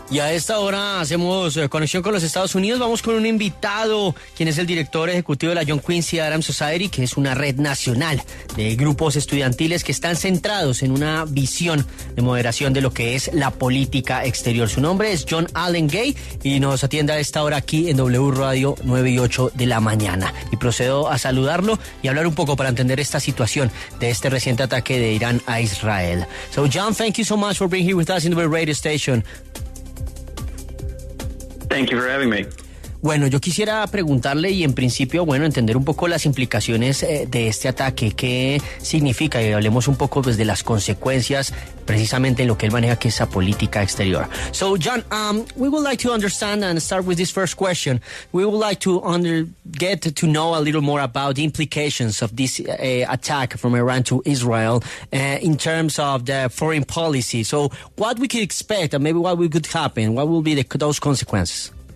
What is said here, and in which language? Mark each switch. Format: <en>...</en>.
<es>Y a esta hora hacemos conexión con los Estados Unidos. Vamos con un invitado, quien es el director ejecutivo de la John Quincy Adams Society, que es una red nacional de grupos estudiantiles que están centrados en una visión de moderación de lo que es la política exterior. Su nombre es John Allen Gay y nos atiende a esta hora aquí en W Radio 9 y 8 de la mañana. Y procedo a saludarlo y hablar un poco para entender esta situación de este reciente ataque de Irán a Israel.</es> <en>So John, thank you so much for being here with us in the radio station. Thank you for having me.</en> <es>Bueno, yo quisiera preguntarle y en principio, entender un poco las implicaciones de este ataque. ¿Qué significa? Y hablemos un poco pues, de las consecuencias precisamente en lo que él maneja, que es esa política exterior.</es> <en>So, John, we would like to understand and start with this first question. We would like to get to know a little more about the implications of this attack from Iran to Israel in terms of the foreign policy. So, what we could expect and maybe what could happen? What will be those consequences?</en>